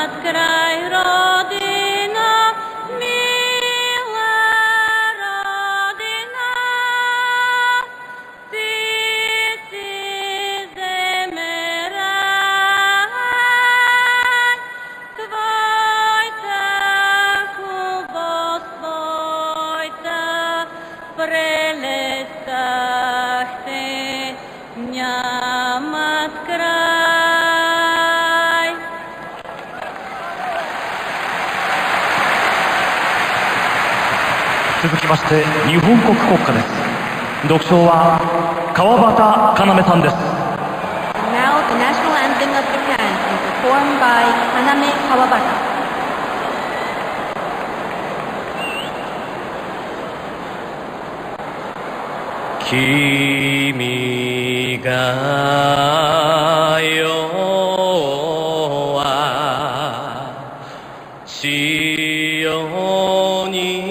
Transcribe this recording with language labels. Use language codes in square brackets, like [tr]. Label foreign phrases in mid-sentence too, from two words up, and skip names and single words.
[bg] край, родина, мила родина, ти си земя рай, твоята хубост, твоята прелестахте нямат край. [ja] 続きまして日本国国歌です。独唱は川端要さんです。 [en] Now the national anthem of Japan is performed by Kaname Kawabata. [ja] 君が代は潮に